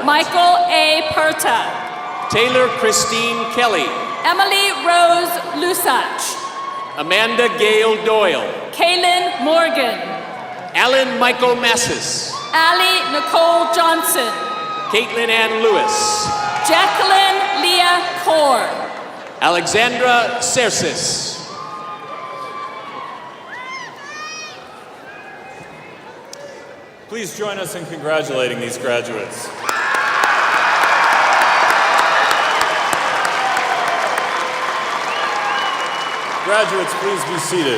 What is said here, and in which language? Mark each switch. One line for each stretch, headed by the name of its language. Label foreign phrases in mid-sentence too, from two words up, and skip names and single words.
English: Michael A. Perta, Taylor Christine Kelly, Emily Rose Lusach, Amanda Gail Doyle, Kaylin Morgan, Alan Michael Massis, Allie Nicole Johnson, Caitlin Ann Lewis, Jacqueline Leah Kaur, Alexandra Cersis. Please join us in congratulating these graduates. Graduates, please be seated.